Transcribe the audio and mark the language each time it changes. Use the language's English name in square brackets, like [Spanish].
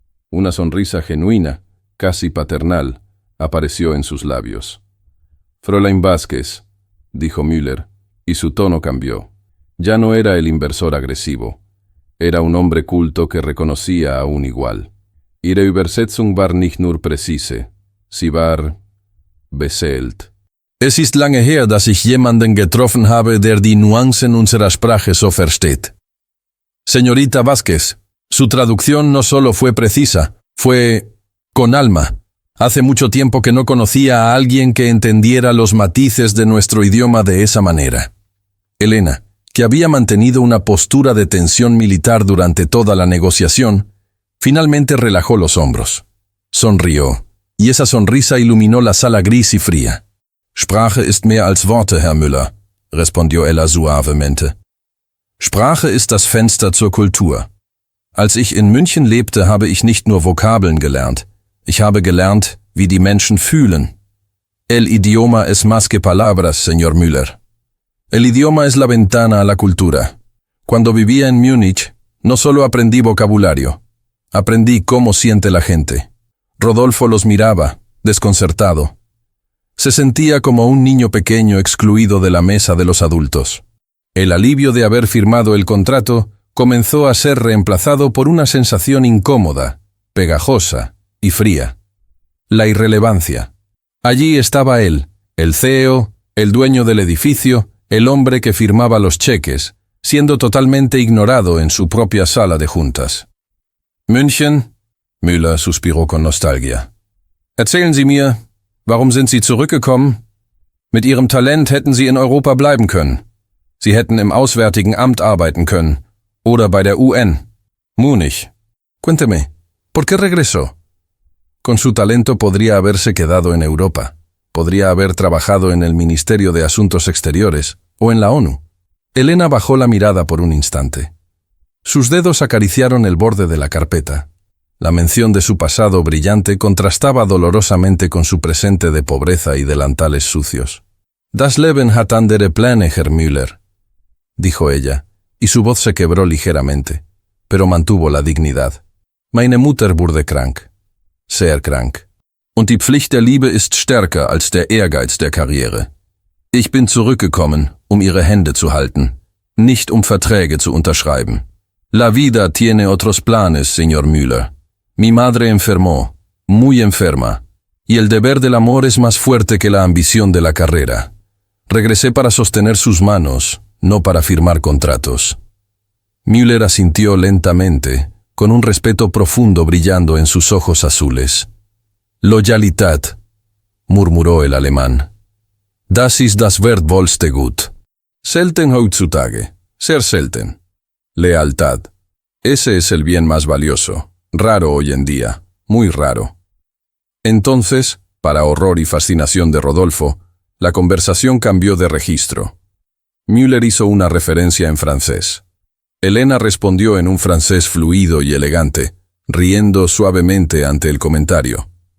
[Spanish] Una sonrisa genuina, casi paternal, apareció en sus labios. «Fräulein Vázquez», dijo Müller, y su tono cambió. Ya no era el inversor agresivo. Era un hombre culto que reconocía a un igual. [German] Ihre Übersetzung war nicht nur präzise, sie war beseelt. Es ist lange her, dass ich jemanden getroffen habe, der die Nuancen unserer Sprache so versteht. [Spanish] Señorita Vázquez, su traducción no solo fue precisa, fue con alma. Hace mucho tiempo que no conocía a alguien que entendiera los matices de nuestro idioma de esa manera. Elena, que había mantenido una postura de tensión militar durante toda la negociación, finalmente relajó los hombros. Sonrió, y esa sonrisa iluminó la sala gris y fría. [German] «Sprache ist mehr als Worte, Herr Müller», [Spanish] respondió ella suavemente. [German] «Sprache ist das Fenster zur Kultur. Als ich in München lebte, habe ich nicht nur Vokabeln gelernt. Ich habe gelernt, wie die Menschen fühlen. [Spanish] El idioma es más que palabras, señor Müller. El idioma es la ventana a la cultura. Cuando vivía en Múnich, no solo aprendí vocabulario, aprendí cómo siente la gente». Rodolfo los miraba, desconcertado. Se sentía como un niño pequeño excluido de la mesa de los adultos. El alivio de haber firmado el contrato comenzó a ser reemplazado por una sensación incómoda, pegajosa y fría. La irrelevancia. Allí estaba él, el CEO, el dueño del edificio, el hombre que firmaba los cheques, siendo totalmente ignorado en su propia sala de juntas. «München», Müller suspiró con nostalgia. [German] «Erzählen Sie mir, warum sind Sie zurückgekommen? Mit Ihrem Talent hätten Sie in Europa bleiben können. Sie hätten im Auswärtigen Amt arbeiten können. Oder bei der UN. Múnich. [Spanish] Cuénteme, ¿por qué regresó?» Con su talento podría haberse quedado en Europa. Podría haber trabajado en el Ministerio de Asuntos Exteriores o en la ONU. Elena bajó la mirada por un instante. Sus dedos acariciaron el borde de la carpeta. La mención de su pasado brillante contrastaba dolorosamente con su presente de pobreza y delantales sucios. [German] Das Leben hat andere Pläne, Herr Müller, [Spanish] dijo ella, y su voz se quebró ligeramente, pero mantuvo la dignidad. [German] Meine Mutter wurde krank. Sehr krank. Und die Pflicht der Liebe ist stärker als der Ehrgeiz der Karriere. Ich bin zurückgekommen, um ihre Hände zu halten, nicht um Verträge zu unterschreiben. [Spanish] La vida tiene otros planes, señor Müller. Mi madre enfermó, muy enferma, y el deber del amor es más fuerte que la ambición de la carrera. Regresé para sostener sus manos, no para firmar contratos. Müller asintió lentamente, con un respeto profundo brillando en sus ojos azules. Loyalität, murmuró el alemán. [German] Das ist das wertvollste Gut. Selten heutzutage, sehr selten. [Spanish] Lealtad. Ese es el bien más valioso, raro hoy en día, muy raro. Entonces, para horror y fascinación de Rodolfo, la conversación cambió de registro. Müller hizo una referencia en francés. Elena respondió en un francés fluido y elegante, riendo suavemente ante el comentario.